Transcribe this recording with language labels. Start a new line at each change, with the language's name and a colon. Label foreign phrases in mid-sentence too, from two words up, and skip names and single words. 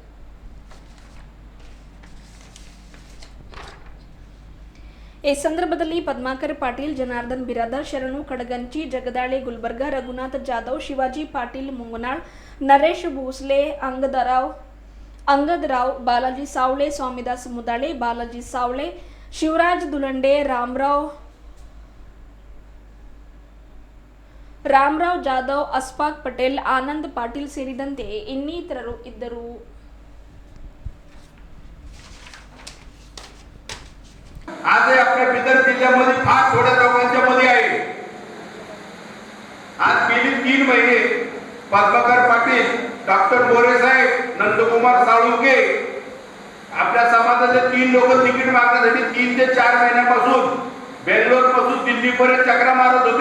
Kannada: ಈ ಸಂದರ್ಭದಲ್ಲಿ ಪದ್ಮಾಕರ್ ಪಾಟೀಲ್, ಜನಾರ್ದನ್ ಬಿರಾದರ್, ಶರಣು ಕಡಗಂಚಿ, ಜಗದಾಳೆ ಗುಲ್ಬರ್ಗ, ರಘುನಾಥ್ ಜಾಧವ್, ಶಿವಾಜಿ ಪಾಟೀಲ್ ಮುಂಗನಾಳ್, ನರೇಶ್ ಭೋಸ್ಲೆ, ಅಂಗದರಾವ್, ಬಾಲಾಜಿ ಸಾವಳೆ, ಸ್ವಾಮಿದಾಸ್ ಮುದಾಳೆ, ಬಾಲಾಜಿ ಸಾವಳೆ, ಶಿವರಾಜ್ ದುಲಂಡೆ, ರಾಮರಾವ್ ರಾಮರಾವ್ ಜಾಧವ್, ಅಸ್ಫಾಕ್ ಪಟೇಲ್, ಆನಂದ್ ಪಾಟೀಲ್ ಸೇರಿದಂತೆ ಇನ್ನಿತರರು ಇದ್ದರು.
Marathi: आजही आपल्या बिदर जिल्ह्यामध्ये फार थोड्या लोकांच्या मध्ये आहे. आज गेली 3 महिने पद्माकर पाटील, डॉक्टर मोरे साहेब, नंदकुमार साळुंके आपल्या समाजाचे 3 लोक तिकीट मागण्यासाठी 3 ते 4 महिन्यापासून बेंगलोर पासून दिल्ली पर्यंत चक्रा मारत होते.